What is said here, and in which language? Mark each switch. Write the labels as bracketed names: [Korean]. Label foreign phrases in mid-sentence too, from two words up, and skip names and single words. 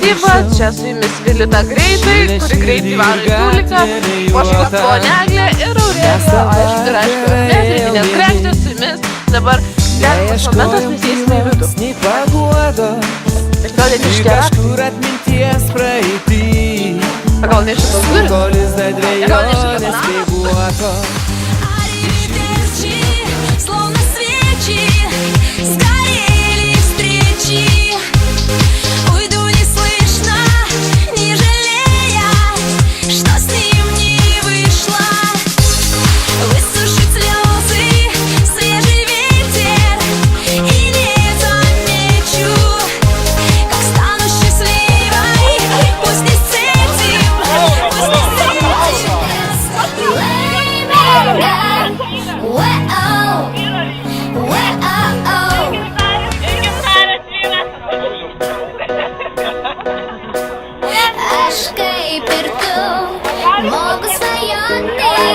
[Lithuanian] Čia su jumis Vilita Greitai, kuri greitai varo į publiką, Poškas Poneglė ir Aurelija, aišku, ir aišku, mes rytinės kregždės su jumis. Dabar geras momentas, mes eisime į vidų. Ir gal net iš atminties praeitį. Gal ne iš šitos durys? Gal ne iš šitos? [Russian] Словно свечи сгорели встречи. Уйду неслышно, не жалея, что с ним не вышло. Высушить слезы, свежий ветер, и не замечу, как стану счастливой. Пусть не с этим, пусть не с этим. [Lithuanian] Aš kaip ir tu moku svajoti.